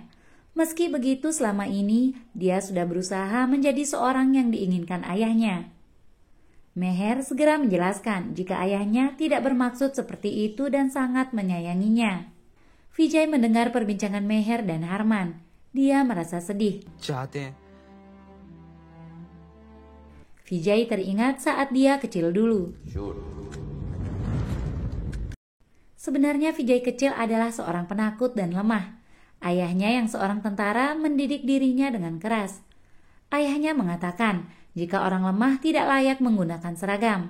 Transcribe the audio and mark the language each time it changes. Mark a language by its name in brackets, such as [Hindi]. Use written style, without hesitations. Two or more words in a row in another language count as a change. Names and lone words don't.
[Indonesian] Meski begitu selama ini dia sudah berusaha menjadi seorang yang diinginkan ayahnya. Meher segera menjelaskan jika ayahnya tidak bermaksud seperti itu dan sangat menyayanginya. Vijay mendengar perbincangan Meher dan Harman. Dia merasa sedih. [Hindi] चाहते हैं [Indonesian] Vijay teringat saat dia kecil dulu. Sebenarnya Vijay kecil adalah seorang penakut dan lemah. Ayahnya yang seorang tentara mendidik dirinya dengan keras. Ayahnya mengatakan jika orang lemah tidak layak menggunakan seragam.